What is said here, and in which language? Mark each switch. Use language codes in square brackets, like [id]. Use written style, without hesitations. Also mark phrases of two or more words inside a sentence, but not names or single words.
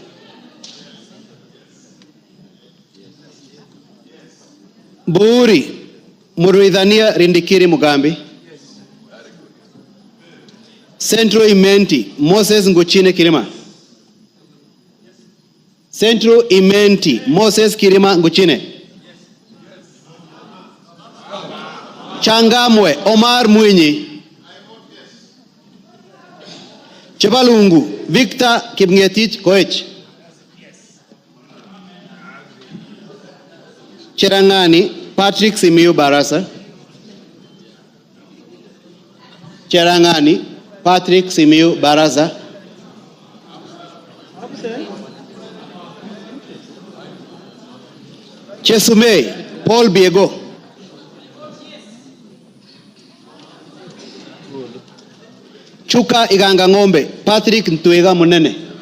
[en] Buuri Muruidhania Rindikiri Mugambi. Centro Imenti Moses Nguchine Kirima. Centro Imenti Moses Kirima Nguchine. Changamwe Omar Mwinyi. Chebalungu Victor Kipngetich Koech. Cherangani Patrick Simiyu Barasa. Cherangani Patrick Simiyu Barasa. Chesumei Paul Biego. Chuka Iganga Ngombe Patrick Ntuega Munene.